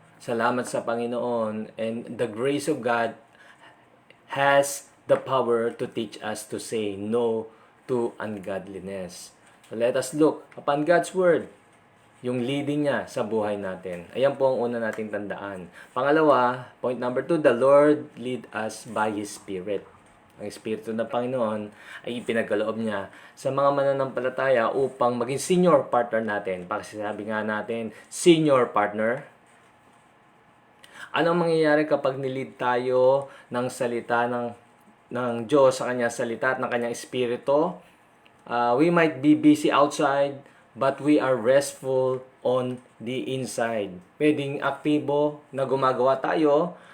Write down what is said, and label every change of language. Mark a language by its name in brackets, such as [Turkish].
[Filipino] Salamat sa Panginoon, [English] and the grace of God has the power to teach us to say no to ungodliness. So let us look upon God's Word, yung leading [Filipino] niya sa buhay natin. Ayan po ang una nating tandaan. Pangalawa, [English] point number 2, the Lord lead us by His Spirit. [Filipino] Ang Espiritu ng Panginoon ay ipinagkaloob niya sa mga mananampalataya upang maging senior partner natin. Pagkasabi nga natin, senior partner. Anong mangyayari kapag nilid tayo ng salita ng Diyos sa kanyang salita at ng kanyang Espiritu? [English] We might be busy outside, but we are restful on the inside. [Filipino] Pwedeng aktibo na gumagawa tayo,